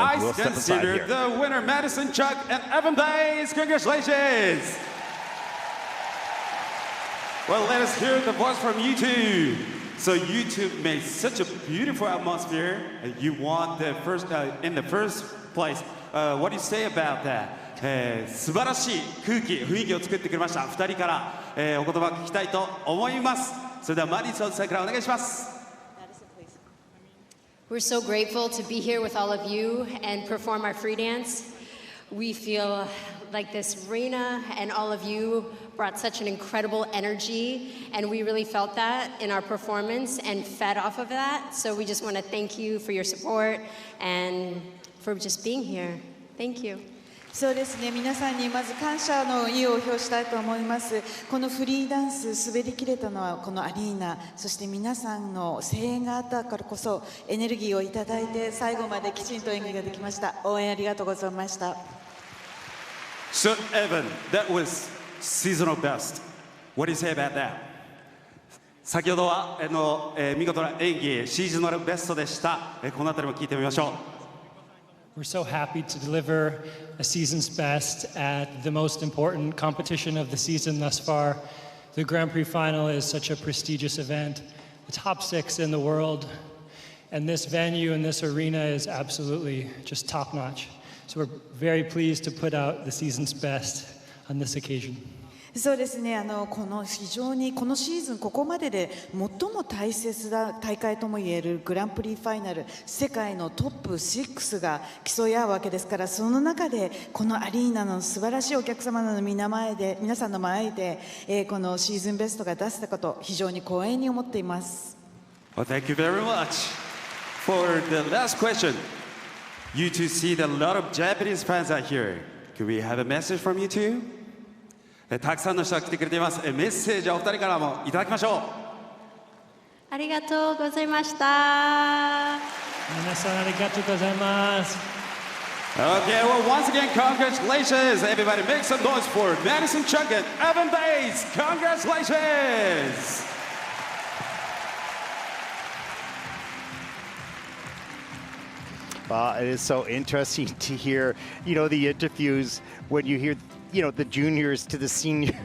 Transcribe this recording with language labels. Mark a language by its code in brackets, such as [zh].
[en] I consider the winner Madison, Chock, and Evan Bates. Congratulations! Well, let us hear the voice from you two. So you two made such a beautiful atmosphere. You won the first in the first place. What do you say about that? [ja] 素晴らしい空気、雰囲気を作ってくれました。2人から、お言葉聞きたいと思います。それではマディソンさんからお願いします。 [en] We're so grateful to be here with all of you and perform our free dance. We feel like this arena and all of you brought such an incredible energy, and we really felt that in our performance and fed off of that. So we just want to thank you for your support and for just being here. Thank you. [ja] そうですね、皆さんにまず感謝の意を表したいと思います。このフリーダンス滑りきれたのはこのアリーナ、そして皆さんの声援があったからこそエネルギーをいただいて最後まできちんと演技ができました。応援ありがとうございました。 [en] So Evan, that was seasonal best. What do you say about that? [ja] 先ほどは見事な演技、シーズナルベストでした。このあたりも聞いてみましょう。 [en] We're so happy to deliver a season's best at the most important competition of the season thus far. The Grand Prix final is such a prestigious event, the top 6 in the world, and this venue and this arena is absolutely just top-notch. So we're very pleased to put out the season's best on this occasion. [ja] そうですね、非常にこのシーズンここまでで最も大切な大会ともいえるグランプリファイナル、世界のトップ6が競い合うわけですから、その中でこのアリーナの素晴らしいお客様の皆さんの前で、このシーズンベストが出せたこと、非常に光栄に思っています。 [en] Well, thank you very much. For the last question, you two see that a lot of Japanese fans are here. Could we have a message from you two? [ja] たくさんの人が来てくれています。メッセージをお二人からもいただきましょう。ありがとうございました。皆さんありがとうございます。 [en] Okay, well, once again, congratulations. Everybody make some noise for Madison, Chock, and Evan Bates. Congratulations. It is so interesting to hear, the interviews when you hear, the juniors to the seniors.